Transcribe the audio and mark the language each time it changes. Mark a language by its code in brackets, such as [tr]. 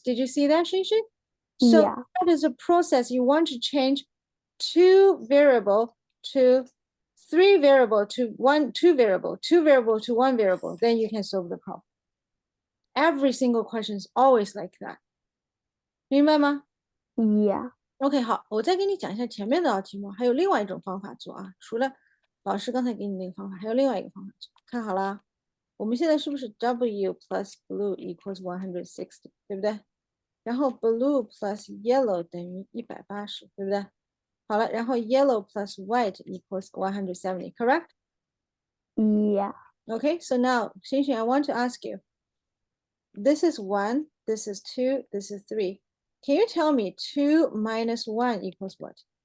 [en] Did you see that, xinxin? So Yeah. that is a process. You want to change 2 variable to 3 variable to 2 variable, 2 variable to 1 variable, then you can solve the problem. Every single question is always like that. [zh] 明白吗？ [en] Yeah. [zh] OK， 好，我再给你讲一下前面的题目，还有另外一种方法做啊。除了老师刚才给你那个方法，还有另外一个方法做。看好了，我们现在是不是 [en] W plus blue equals 160， [zh] 对不对？然后 blue plus yellow 等于180，对不对？好了，然后 [en] yellow plus white equals 170， [zh] correct？ [en] Yeah. Okay, so now, xinxin, I want to ask you. This is 1, this is 2, this is 3. Can you tell me 2 minus 1 equals what?